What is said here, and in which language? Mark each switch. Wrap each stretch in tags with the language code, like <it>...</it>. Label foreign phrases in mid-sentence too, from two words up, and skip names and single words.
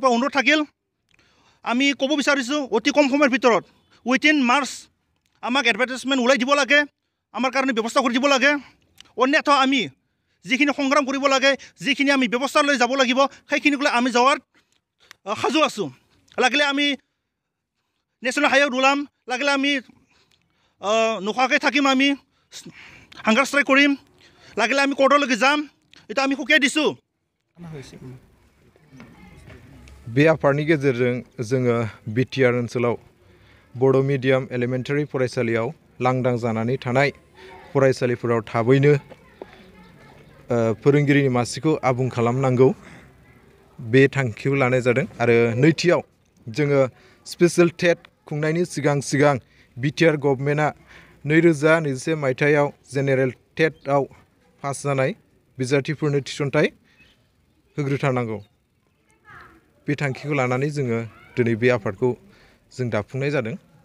<as>পৰা অনুৰোধ থাকিল আমি ক'ব বিচাৰিছোঁ অতি কম সময়ৰ ভিতৰত</as> <en>within March</en> <as>আমাক এডভাৰটাইজমেণ্ট ওলাই দিব লাগে আমাৰ কাৰণে ব্যৱস্থা কৰি দিব লাগে অন্যথা আমি যিখিনি সংগ্ৰাম কৰিব লাগে যিখিনি আমি ব্যৱস্থা লৈ যাব লাগিব সেইখিনিলৈ আমি যোৱাৰ সাজু আছোঁ লাগিলে আমি</as> <en>national highway</en> <as>ওলাম লাগিলে আমি নোখোৱাকৈ থাকিম আমি</as> <en>hunger strike</en> <as>কৰিম লাগিলে আমি কোৰ্টলৈকে যাম এটা আমি সুকীয়াই দিছোঁ</as> <brx>बे आफादनि गेजेरजों जोङो बि टि आर ओनसोलाव बड'</brx> <en>medium elementary</en> <brx>फरायसालियाव लांदां जानानै थानाय फरायसालिफोराव थाबैनो फोरोंगिरिनि मासिखौ आबुं खालामनांगौ बे थांखिखौ लानाय जादों आरो नैथियाव जोङो</brx> <en>special TET</en> <brx>खुंनायनि सिगां बि टि आर गभर्नमेन्टआ 2021 मायथाइयाव</brx> <en>general TET</en> <brx>पास जानाय बिजाथिफोरनो थिसनथाइ होग्रोथारनांगौ बे थांखिखौ लानानै जोङो दिनै बे आफादखौ जों दाफुंनाय जादों</brx>